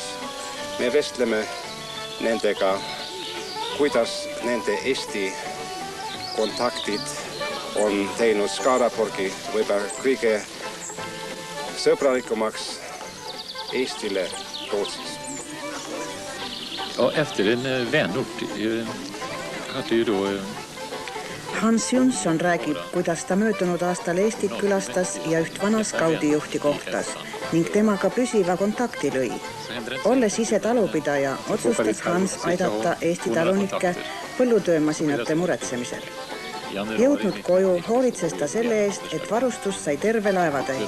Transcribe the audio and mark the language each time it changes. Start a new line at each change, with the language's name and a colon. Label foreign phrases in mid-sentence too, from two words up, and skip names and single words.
Estonian: Me vestleme nendega, kuidas nende Eesti kontaktid on teinud Skaraporgi võib-olla kõige sõbralikumaks Eestile Rootsis.
Swedish: Ja, efter en vänort hade ju då
Estonian: Hans Jonsson räägib, kuidas ta möödunud aastal Eestit külastas ja üht vana skaudijuhti kohtas ning temaga püsiva kontakti lõi. Olles ise talupidaja, otsustas Hans aidata Eesti talunikke põllutöömasinate muretsemisel. Jõudnud koju hoolitses ta selle eest, et varustus sai terve laevatäis.